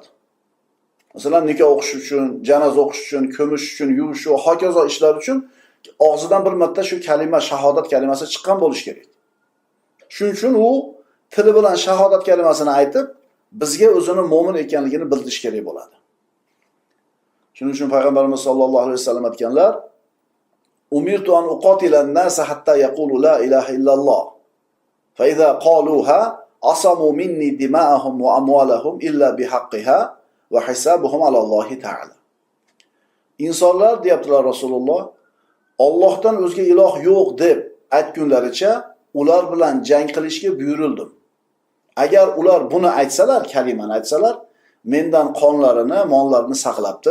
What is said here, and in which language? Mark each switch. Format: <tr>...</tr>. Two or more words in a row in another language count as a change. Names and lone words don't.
<uz>Masalan, nikoh o'qish uchun, janoza o'qish uchun, ko'mish uchun, yuvish va hokazo ishlar uchun og'zidan bir marta shu kalima, shahodat kalimasi chiqqan bo'lish kerak. Shuning uchun u tili bilan shahodat kalimasini aytib, bizga o'zini mo'min ekanligini bildirish kerak bo'ladi. Shuning uchun payg'ambarimiz</uz> <ar>صلى الله عليه وسلم</ar> <uz>aytganlar:</uz> <ar>"أمرت أن أقاتل الناس حتى يقولوا لا إله إلا الله. فإذا قالوها عصموا مني دماءهم وأموالهم إلا بحقها وحسابهم على الله تعالى."</ar> <uz>Insonlar deyaptilar Rasululloh, Allohdan o'zga iloh yo'q deb aytgunlaricha ular bilan jang qilishga buyurildim. Agar ular buni aytsalar, kalimani aytsalar, mendan qonlarini, mollarini saqlabdi.</uz>